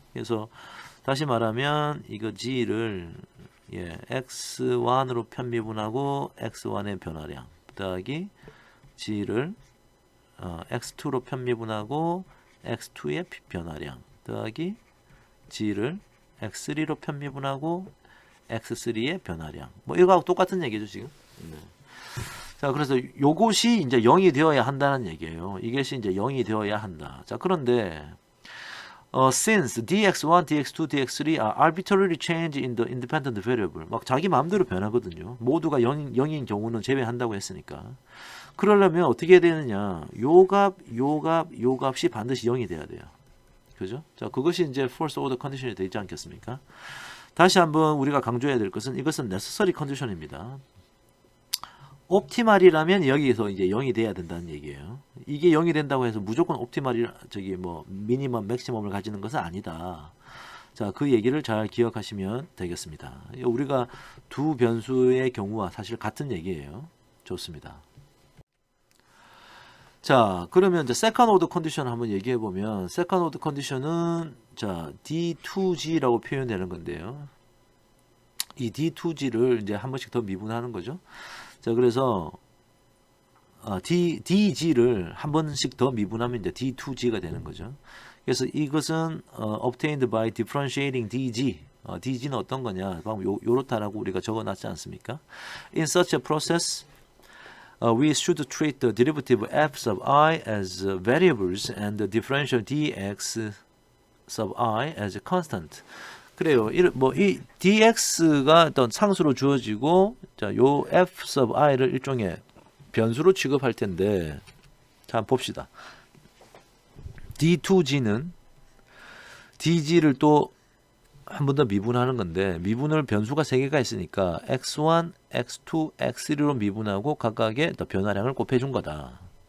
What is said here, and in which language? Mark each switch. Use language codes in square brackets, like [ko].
[ko] 그래서 다시 말하면 이거 G를 X1으로 편미분하고 X1의 변화량 더하기 G를 X2로 편미분하고 X2의 변화량 더하기 G를 X3로 편미분하고 X3의 변화량. 뭐 이거하고 똑같은 얘기죠, 지금. 네. 자, 그래서 요것이 이제 0이 되어야 한다는 얘기예요. 이것이 이제 0이 되어야 한다. 자, 그런데 [en] since dx1, dx2, dx3 are arbitrarily changed in the independent variable. [ko] 막 자기 마음대로 변하거든요. 모두가 0인 경우는 제외한다고 했으니까. 그러려면 어떻게 해야 되느냐? 요 값이 반드시 0이 돼야 돼요. 그죠? 자, 그것이 이제 first order condition이 되지 않겠습니까? 다시 한번 우리가 강조해야 될 것은 이것은 necessary condition입니다. 옵티말이라면 여기에서 이제 0이 돼야 된다는 얘기예요. 이게 0이 된다고 해서 무조건 옵티말이 미니멈, 맥시멈을 가지는 것은 아니다. 자, 그 얘기를 잘 기억하시면 되겠습니다. 우리가 두 변수의 경우와 사실 같은 얘기예요. 좋습니다. 자, 그러면 이제 세컨 오더 컨디션 한번 얘기해 보면 세컨 오더 컨디션은 자, D2G라고 표현되는 건데요. 이 D2G를 이제 한 번씩 더 미분하는 거죠. 자, 그래서 DG를 한 번씩 더 미분하면 이제 D2G가 되는 거죠. 그래서 이것은 [en] obtained by differentiating DG. [ko] DG는 어떤 거냐? 방금 요렇다라고 우리가 적어놨지 않습니까? [en] In such a process, we should treat the derivative f sub I as variables and the differential dx sub I as constant. [ko] 그래요. 이 dx가 어떤 상수로 주어지고, 자, 요 f sub i를 일종의 변수로 취급할 텐데, 자, 봅시다. d2g는 dg를 또 한 번 더 미분하는 건데, 미분을 변수가 3개가 있으니까 x1, x2, x3로 미분하고 각각의 더 변화량을 곱해준 거다.